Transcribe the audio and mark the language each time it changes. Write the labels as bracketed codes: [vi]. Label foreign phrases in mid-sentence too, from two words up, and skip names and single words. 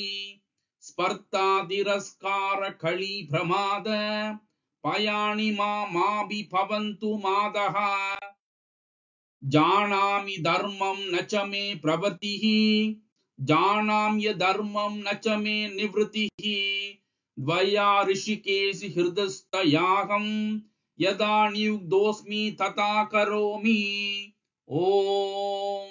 [sa] स्पर्धा तिरस्कार कलि प्रमाद भयानि मापि भवन्तु मातः. जानामि धर्मं न च मे प्रवृत्तिः जानाम्य धर्मं न च मे निवृत्तिः. द्वया ऋषिकेश हृदस्तयाहं यदा नियुक्तोऽस्मि तथा करोमि. ओम